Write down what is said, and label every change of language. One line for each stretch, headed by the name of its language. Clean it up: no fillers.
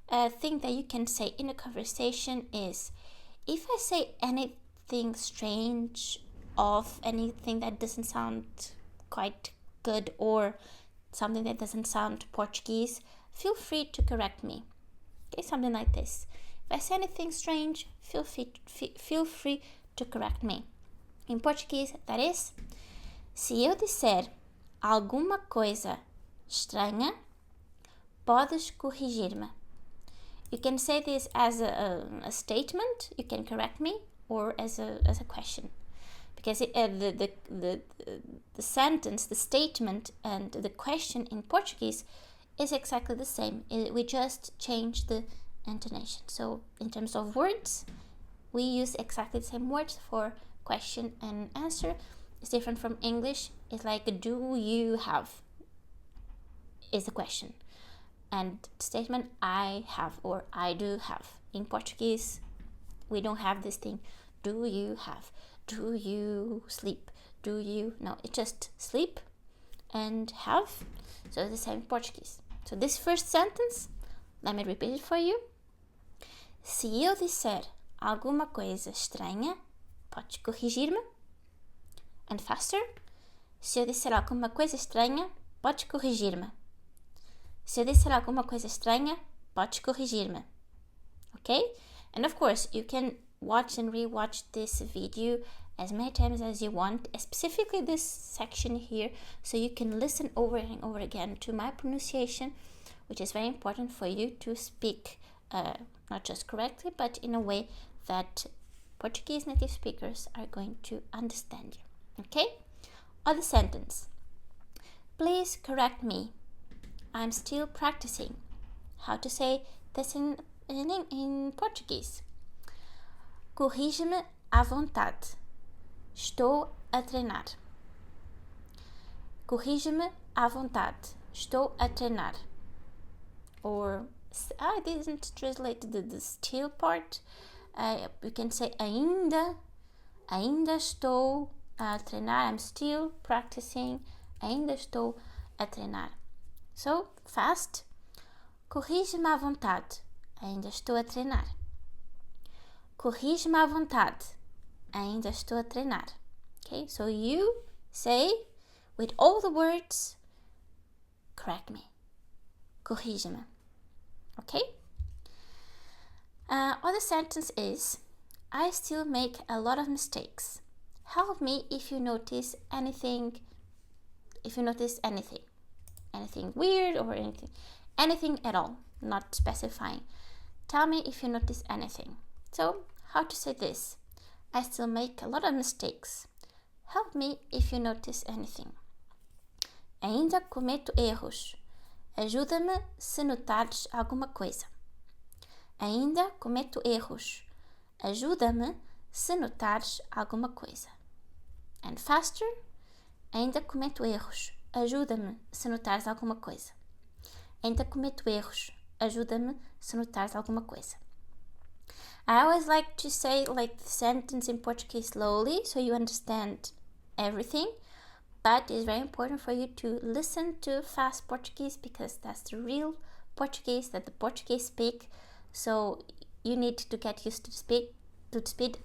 English: thing that you can say in a conversation is, if I say anything strange, off, anything that doesn't sound quite good, or something that doesn't sound Portuguese, feel free to correct me. Okay, something like this. If I say anything strange, feel free to correct me.
Portuguese: Em português,
English: that is,
Portuguese: se eu disser alguma coisa estranha, podes corrigir-me.
English: You can say this as a statement, you can correct me, or as a question. Because the sentence, the statement, and the question in Portuguese is exactly the same. We just change the intonation. So in terms of words, we use exactly the same words for question and answer. It's different from English. It's like, do you have, is the question. And statement, I have or I do have. In Portuguese, we don't have this thing. Do you have? Do you sleep? Do you? No, it's just sleep and have. So it's the same in Portuguese. So this first sentence, let me repeat it for you.
Portuguese: Se eu disser alguma coisa estranha, podes corrigir-me?
English: And faster.
Portuguese: Se eu disser alguma coisa estranha, podes corrigir-me. Se eu disser alguma coisa estranha, podes corrigir-me.
English: Okay? And of course, you can watch and rewatch this video as many times as you want, specifically this section here, so you can listen over and over again to my pronunciation, which is very important for you to speak not just correctly, but in a way that Portuguese native speakers are going to understand you. Okay? Other sentence. Please correct me. I'm still practicing. How to say this in Portuguese?
Portuguese: Corrige-me à vontade. Estou a treinar. Corrige-me à vontade. Estou a treinar.
English: Or, I didn't translate the still part. You can say
Portuguese: ainda estou a treinar.
English: I'm still practicing.
Portuguese: Ainda estou a treinar.
English: So, fast.
Portuguese: Corrige-me à vontade. Ainda estou a treinar. Corrige-me à vontade. Ainda estou a treinar.
English: Okay, so you say with all the words, correct me.
Portuguese: Corrige-me.
English: Okay? Other sentence is, I still make a lot of mistakes. Help me if you notice anything. If you notice anything weird or anything at all, not specifying. Tell me if you notice anything. So, how to say this? I still make a lot of mistakes. Help me if you notice anything.
Portuguese: Ainda cometo erros. Ajuda-me se notares alguma coisa. Ainda cometo erros. Ajuda-me se notares alguma coisa.
English: And faster.
Portuguese: Ainda cometo erros. Ajuda-me se notares alguma coisa. Ainda cometo erros. Ajuda-me se notares alguma coisa.
English: I always like to say like the sentence in Portuguese slowly so you understand everything. But it's very important for you to listen to fast Portuguese because that's the real Portuguese that the Portuguese speak. So you need to get used to the speed.